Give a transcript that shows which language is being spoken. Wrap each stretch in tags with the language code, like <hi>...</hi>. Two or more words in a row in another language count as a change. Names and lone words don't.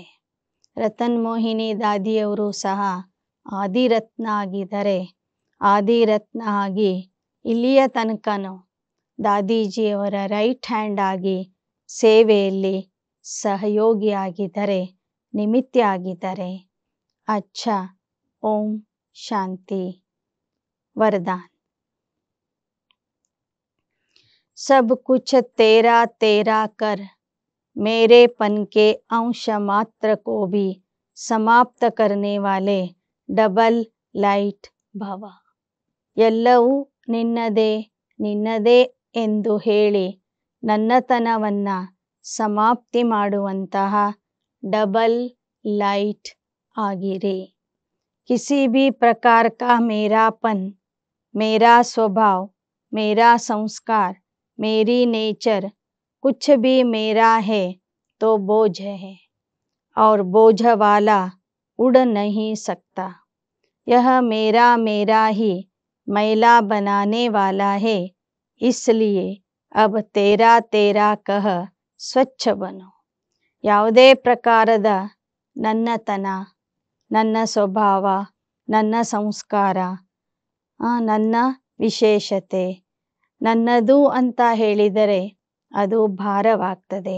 <kn>ರತನ್ ಮೋಹಿನಿ ದಾದಿಯವರು ಸಹ ಆದಿರತ್ನ ಆಗಿದ್ದಾರೆ. ಆದಿರತ್ನ ಆಗಿ ಇಲ್ಲಿಯ ತನಕನೂ ದಾದೀಜಿಯವರ</kn> <en>right hand</en> <kn>ಆಗಿ ಸೇವೆಯಲ್ಲಿ ಸಹಯೋಗಿಯಾಗಿದ್ದಾರೆ, ನಿಮಿತ್ತ ಆಗಿದ್ದಾರೆ.</kn> <hi>अच्छा, ओम शांति. वरदान. सब कुछ तेरा तेरा कर मेरेपन के अंश मात्र को भी समाप्त करने वाले</hi> <en>double light</en> <hi>भव.</hi> <kn>ಎಲ್ಲವೂ ನಿನ್ನದೇ ನಿನ್ನದೇ ಎಂದು ಹೇಳಿ ನನ್ನತನವನ್ನು ಸಮಾಪ್ತಿ ಮಾಡುವಂತಹ</kn> <en>double light</en> <kn>ಆಗಿರಿ.</kn> <hi>किसी भी प्रकार का मेरापन, मेरा स्वभाव, मेरा संस्कार, मेरी नेचर कुछ भी मेरा है तो बोझ है और बोझ वाला उड़ नहीं सकता. यह मेरा मेरा ही मैला बनाने वाला है, इसलिए अब तेरा तेरा कह</hi> <kn>ಸ್ವಚ್ಛ ಬನು. ಯಾವುದೇ ಪ್ರಕಾರದ ನನ್ನತನ, ನನ್ನ ಸ್ವಭಾವ, ನನ್ನ ಸಂಸ್ಕಾರ, ನನ್ನ ವಿಶೇಷತೆ ನನ್ನದು ಅಂತ ಹೇಳಿದರೆ ಅದು ಭಾರವಾಗ್ತದೆ.</kn>